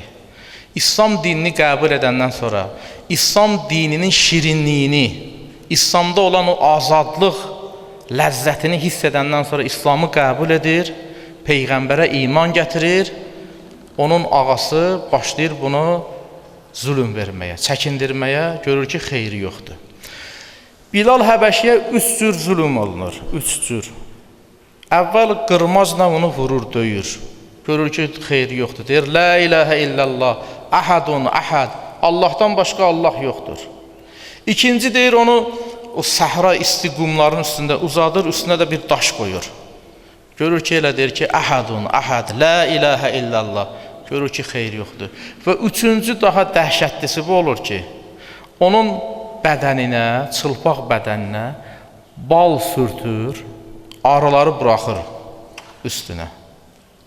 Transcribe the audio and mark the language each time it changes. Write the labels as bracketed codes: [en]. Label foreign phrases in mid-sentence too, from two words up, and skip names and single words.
[az] İslam dinini qəbul edəndən sonra, İslam dininin şirinliyini, İslamda olan o azadlıq ləzzətini hiss edəndən sonra İslamı qəbul edir, Peyğəmbərə iman gətirir, onun ağası başlayır bunu zulüm verməyə, çəkindirməyə, görür ki, xeyri yoxdur. Bilal Həbəşiyə 3 cür zulüm olunur, 3 cür. Əvvəl qırmazla onu vurur, döyür. Görür ki, xeyri yoxdur. Deyir, [ar] لا إله إلا الله أحد أحد. [az] Allahdan başqa Allah yoxdur. İkinci deyir, onu o səhra isti qumların üstündə uzadır, üstünə də bir daş qoyur. Görür ki, elə deyir ki, [ar] أحد أحد لا إله إلا الله. [az] Görür ki, xeyri yoxdur. Və üçüncü daha dəhşətlisi bu olur ki, onun bədəninə, çılpaq bədəninə bal sürtür, arıları buraxır üstünə.